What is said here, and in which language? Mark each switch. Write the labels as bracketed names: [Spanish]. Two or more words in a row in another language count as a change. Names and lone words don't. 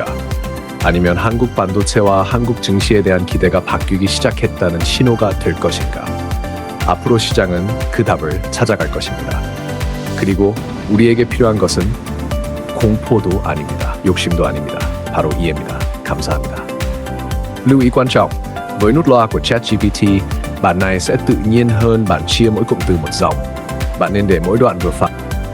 [Korean] 아니면 한국 반도체와 한국 증시에 대한 기대가 바뀌기 시작했다는 신호가 될 것인가? 앞으로 시장은 그 답을 찾아갈 것입니다. 그리고 우리에게 필요한 것은 공포도 아닙니다. 욕심도 아닙니다. 바로 이해입니다. 감사합니다. [Vietnamese] Lưu ý quan trọng, với nút loa của ChatGPT, bản này sẽ tự nhiên hơn bản chia mỗi cụm từ một dòng. Bạn nên để mỗi đoạn vừa phải.